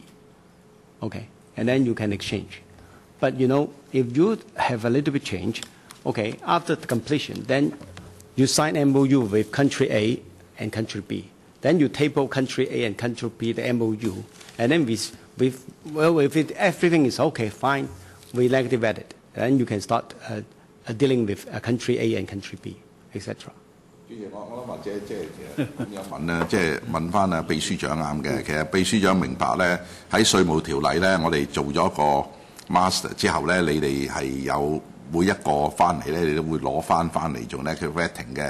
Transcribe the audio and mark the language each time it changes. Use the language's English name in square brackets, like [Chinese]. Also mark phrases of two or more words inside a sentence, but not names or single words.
[English] Okay, and then you can exchange. But you know, if you have a little bit change, okay, after the completion, then you sign MOU with country A and country B. Then you table country A and country B the MOU, and then if everything is okay, fine, we negative edit. Then you can start dealing with country A and country B, etc. [Cantonese] 主席，我諗或者即係咁樣問咧，即係問翻啊秘書長啱嘅。其實秘書長明白咧，喺稅務條例咧，我哋做咗個 master 之後咧，你哋係有每一個翻嚟咧，你都會攞翻嚟做咧叫 vetting 嘅。